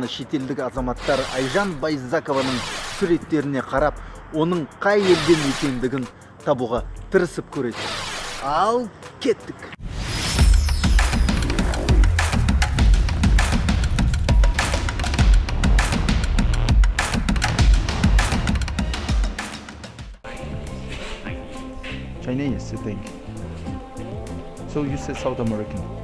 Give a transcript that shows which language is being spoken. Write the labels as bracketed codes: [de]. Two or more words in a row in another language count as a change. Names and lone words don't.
[kk] шетелдік азаматтар Айжан Байзакованың суреттеріне қарап, оның қай елден екендігін табуға тырысып көреді. Ал кеттік. [en] Chinese, you think? So you said South American.